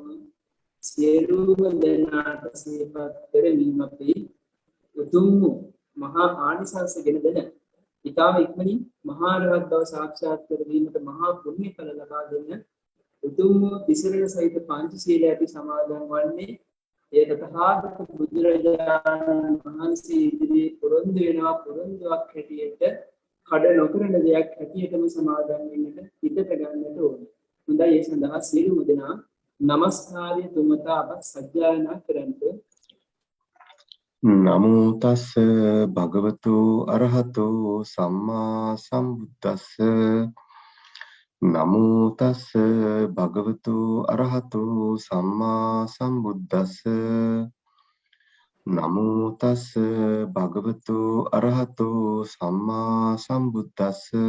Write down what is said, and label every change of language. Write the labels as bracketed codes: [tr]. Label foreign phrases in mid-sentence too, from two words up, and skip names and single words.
[si] සියලුම දෙනාට සිහිපත් කරමින් අපි උතුම් මහා ආනිසංස ගෙන දෙන ඊටම ඉක්මනින් මහා රහත් බව සාක්ෂාත් කරගීමට මහා පුණ්‍ය ඵල ලබා දෙන්න උතුම් තිසරණ සහිත පංචශීලය අපි සමාදන් වන්නේ ඒ තථාගත බුදුරජාණන් වහන්සේ ඉදිරියේ පොරොන්දු වෙනවා පොරොන්දුවක් හැටියට කඩ නොකරන දෙයක් හැටියටම සමාදන් වෙන්නට හිතට ගන්නට ඕනේ. හොඳයි ඒ සඳහා සියලුම දෙනා නමස්කාරය තුමතා අප සජ්ජායනා කරන්ට. [pi] නමෝ තස්ස භගවතු අරහතෝ සම්මා සම්බුද්දස්ස නමෝ තස්ස භගවතු අරහතෝ සම්මා සම්බුද්දස්ස නමෝ තස්ස භගවතු අරහතෝ සම්මා සම්බුද්දස්ස